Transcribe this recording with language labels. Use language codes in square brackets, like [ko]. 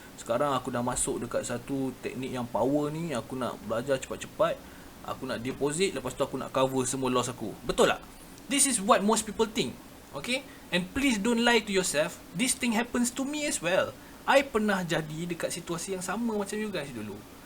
[ms] Sekarang aku dah masuk dekat satu teknik yang power ni, aku nak belajar cepat-cepat, aku nak deposit, lepas tu aku nak cover semua loss aku. Betul tak? [en] This is what most people think. Okay, and please don't lie to yourself. This thing happens to me as well. [ms] I pernah jadi dekat situasi yang sama macam [en] you guys [ms] dulu.